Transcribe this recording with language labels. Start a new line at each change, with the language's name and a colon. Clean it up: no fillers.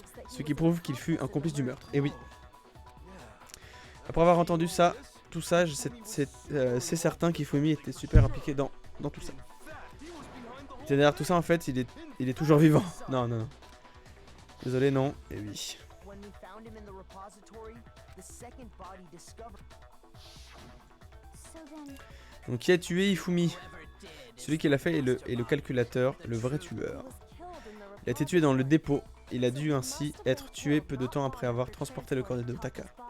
French: Ce qui prouve qu'il fut un complice du meurtre. Et oui. Après avoir entendu ça, tout ça, c'est certain qu'Ifumi était super impliqué dans tout ça. Et derrière tout ça, en fait, il est toujours vivant. Non, non, non. Désolé, non. Et oui.
English: When we found him in the repository, the second body discovered. so then
French: Donc qui a tué Ifumi?
English: Whoever did is
French: Celui qui l'a fait est le calculateur, le vrai tueur. Il a été tué dans le dépôt. Il a dû ainsi être tué peu de temps après avoir transporté le corps de Taka.